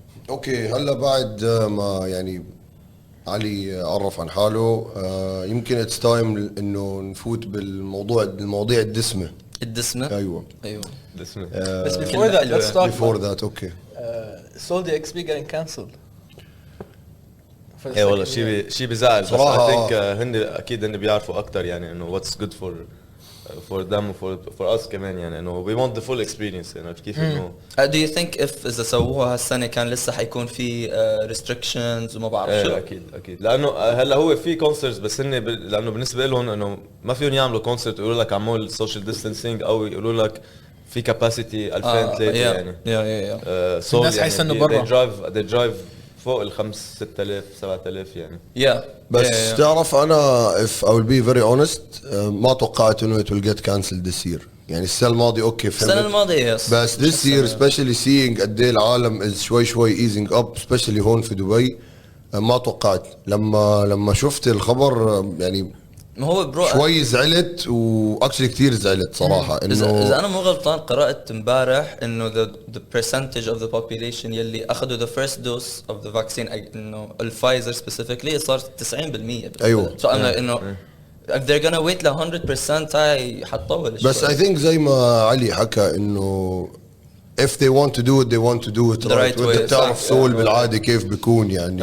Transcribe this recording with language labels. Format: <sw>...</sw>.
<ar>اوكي هلا بعد ما يعني علي عرف عن حاله يمكن</ar> <en>it's time</en> <ar>انه نفوت بالمواضيع الدسمه. ايوه دسمه.</ar> <en>بس before that let's talk before that okay Soldi XP getting cancelled.</en> <ar>ايه والله شيء بيزعل. صراحة</ar> <en>بس I think</en> <ar>هن اكيد هن بيعرفوا اكثر يعني انه</ar> <en>what's good for them for us</en> <ar>كمان يعني انه</ar> <en>we want the full experience</en> <ar>يعني كيف انه.</ar> <en>Do you think if</en> <ar>اذا سووها هالسنه كان لسه حيكون في restrictions وما بعرف شو؟ اكيد لانه هلا هو في كونسرتس بس هن لانه بالنسبه لهم انه ما فيهم يعملوا كونسرت يقولوا لك عمول</ar> <en>social distancing</en> <ar>او يقولوا لك في كاباسيتي 2000 3 يعني. الناس حيستنوا برا.</ar> <en>they drive</en> <ar>فوق ال 5 6000 7000 يعني. بس تعرف انا</ar> <en>if I will be very honest</en> <ar>ما توقعت انه</ar> <en>it will get cancelled this year.</en> <ar>يعني السنه الماضيه اوكي فهمت. السنه الماضيه بس</ar> <en>this year especially seeing</en> <ar>قد ايه العالم is شوي</ar> <en>easing up especially</en> <ar>هون في دبي. ما توقعت لما شفت الخبر يعني ما هو برو شوي زعلت واكشلي كثير زعلت صراحه انه اذا انا مو غلطان قرات امبارح انه</ar> <en>the percentage of the population</en> <ar>يلي اخذوا</ar> <en>the first dose of the vaccine</en> <ar>انه الفايزر specifically صار 90%. ايوه</ar> <en>so</en> <ar>انا انه</ar> <en>if they're gonna wait</en> <ar>ل 100% هاي حتطول.</ar> <en>بس I think</en> <ar>زي ما علي حكى انه</ar> <en>if they want to do it they want to do it right.</en> <ar>وانت بتعرف سول بالعاده كيف بيكون يعني.</ar>